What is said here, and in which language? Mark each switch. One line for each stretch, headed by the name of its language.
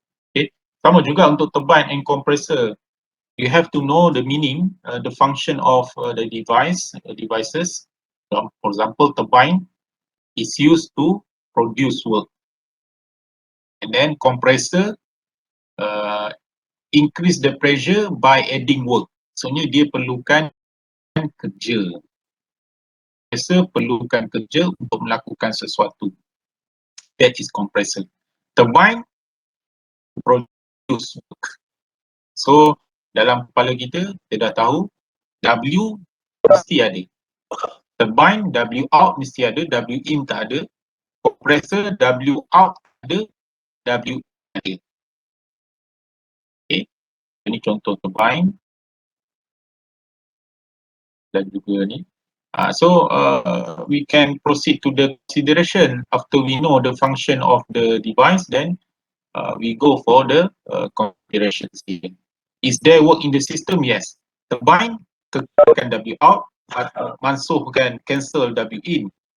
English: Okay,
Malay: sama juga untuk
English: turbine and compressor. You have to know the meaning, the function of the devices. For example, turbine is used to produce work, and then compressor increase the pressure by adding work.
Malay: Soalnya dia perlukan kerja. Compressor perlukan kerja untuk melakukan sesuatu.
English: That is compressor. Turbine produce work.
Malay: So dalam kepala kita dah tahu W mesti ada. Turbine W out mesti ada, W in tak ada. Compressor W out ada, W in ada. Okay, ini contoh turbine dan juga ni.
English: So we can proceed to the consideration after we know the function of the device. Then we go for the considerations here. Is there work in the system? Yes. Turbine
Malay: kekalkan W out, mansuhkan
English: cancel W in.